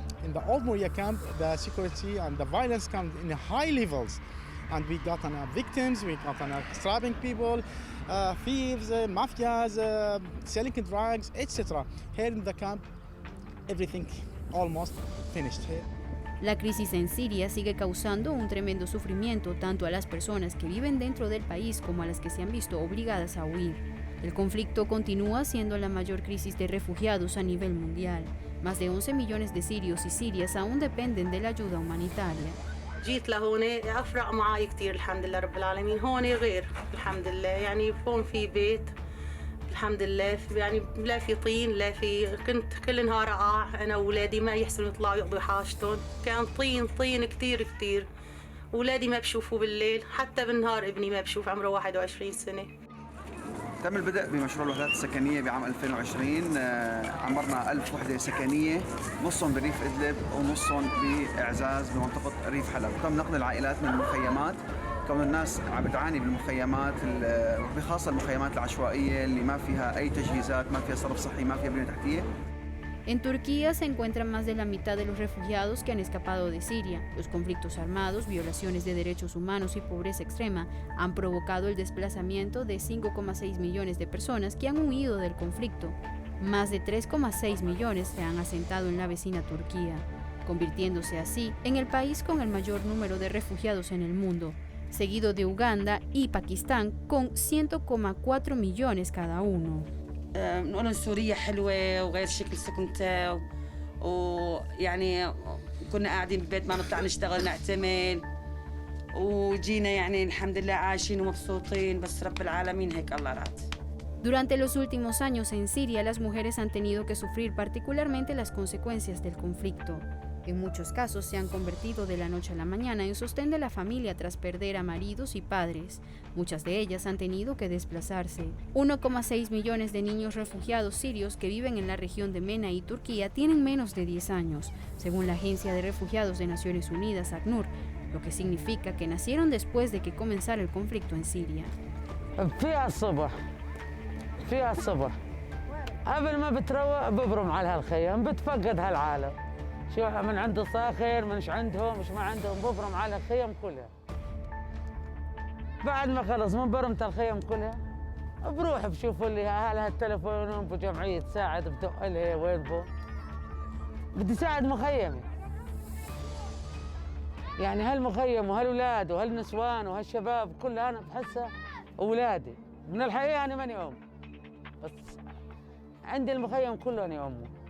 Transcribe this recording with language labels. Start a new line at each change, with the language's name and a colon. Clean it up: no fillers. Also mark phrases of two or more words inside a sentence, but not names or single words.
English: In the Old Moria camp, the security and the violence come in high levels. And we got victims, we got stabbing people, thieves, mafias, selling drugs, etc. Here in the camp, everything almost finished here.
Spanish: La crisis en Siria sigue causando un tremendo sufrimiento tanto a las personas que viven dentro del país como a las que se han visto obligadas a huir. El conflicto continúa siendo la mayor crisis de refugiados a nivel mundial. Más de 11 millones de sirios y sirias aún dependen de la ayuda humanitaria.
Arabic: جيت لهون أفرق معي كتير الحمد لله رب العالمين. هون غير الحمد لله، يعني هون في بيت الحمد لله يعني لا في طين لا في كنت كل نهار أقع أنا وأولادي ما يحسنوا يطلعوا يقضوا حاجتهم كان طين كتير أولادي ما بشوفوا بالليل حتى بالنهار ابني ما بشوف عمره 21 سنة. تم البدء بمشروع الوحدات السكنية بعام 2020 عمرنا 1000 وحدة سكنية نصهم بريف إدلب ونصهم بإعزاز بمنطقة ريف حلب. تم نقل العائلات من المخيمات كون الناس عم بتعاني بالمخيمات بخاصة المخيمات العشوائية اللي ما فيها أي تجهيزات ما فيها صرف صحي ما فيها بنية تحتية.
Spanish: En Turquía se encuentran más de la mitad de los refugiados que han escapado de Siria. Los conflictos armados, violaciones de derechos humanos y pobreza extrema han provocado el desplazamiento de 5,6 millones de personas que han huido del conflicto. Más de 3,6 millones se han asentado en la vecina Turquía, convirtiéndose así en el país con el mayor número de refugiados en el mundo, seguido de Uganda y Pakistán con 100,4 millones cada uno.
Arabic: نقول سوريا حلوة وغير شكل سكنتها ويعني كنا قاعدين بالبيت ما نطلع نشتغل نعتمل وجينا يعني الحمد لله عايشين ومبسوطين بس رب العالمين هيك الله راد.
Spanish: Durante los últimos años en Siria, las mujeres han tenido que sufrir particularmente las consecuencias del conflicto. En muchos casos se han convertido de la noche a la mañana en sostén de la familia tras perder a maridos y padres. Muchas de ellas han tenido que desplazarse. 1,6 millones de niños refugiados sirios que viven en la región de Mena y Turquía tienen menos de 10 años, según la Agencia de Refugiados de Naciones Unidas, ACNUR, lo que significa que nacieron después de que comenzara el conflicto en Siria.
Arabic: فيها الصبح قبل ما بتروق ببرم على هالخيم بتفقد هالعالم شو من عنده صاخر منش عندهم مش ما عندهم ببرم على الخيم كلها بعد ما خلص من برمت الخيم كلها بروح بشوف اللي هل هالتلفون بجمعية تساعد بدق لها وين بو بدي ساعد مخيمي يعني هالمخيم وهالولاد وهالنسوان وهالشباب كلها انا بحسها اولادي من الحقيقة انا ماني ام بس عندي المخيم كله أنا أمه.